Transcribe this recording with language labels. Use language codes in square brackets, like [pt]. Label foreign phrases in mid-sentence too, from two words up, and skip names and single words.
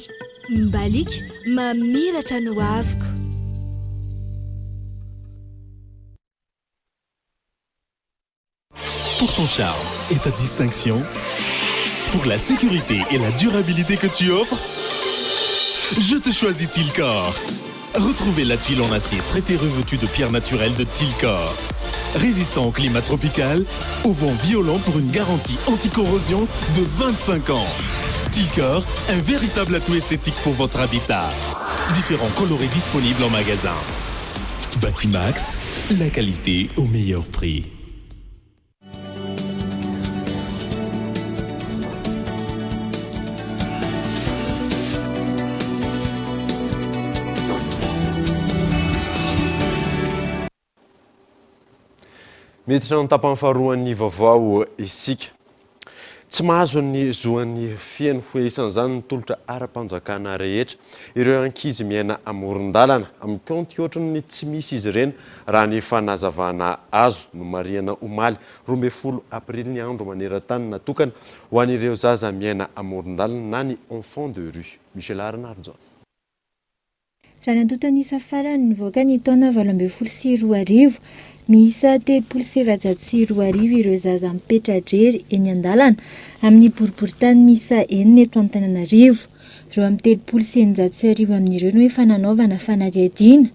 [mg] Mbalika mamiratra no avoko. [fr] Pour ton charme et ta distinction, pour la sécurité et la durabilité que tu offres, je te choisis Tilcor. Retrouvez la tuile en acier traité revêtue de pierres naturelles de Tilcor. Résistant au climat tropical, au vent violent pour une garantie anti-corrosion de 25 ans. Tilcor, un véritable atout esthétique pour votre habitat. Différents coloris disponibles en magasin. Batimax, la qualité au meilleur prix. [mg] Miditra ny tapany faharoan'ny vaovao isika. Tsy mahazo ny zoan'ny fiaino hoe isan'izany ny tolotra ara-panjakana rehetra ireo ankizy miaina amoron-dalana amin'ny kaonty ohatrany ny tsy misy izy ireny raha ny fanazavana azo no mariana omaly 12 Avril ny andro maneran-tany natokana ho an'ireo zaza miaina amoron-dalana na ny [fr] enfant de rue. [mg] Michel Arnardo. Raha nantotany isa farany nivoaka ny taona 2024 miisa 307 ireo zaza mipetra-drery eny an-dalana amin'ny boriboritany miisa 4 eto Antananarivo. Ireo amin'ny 309 amin'ireo no efa nanaovana fanadihadiana.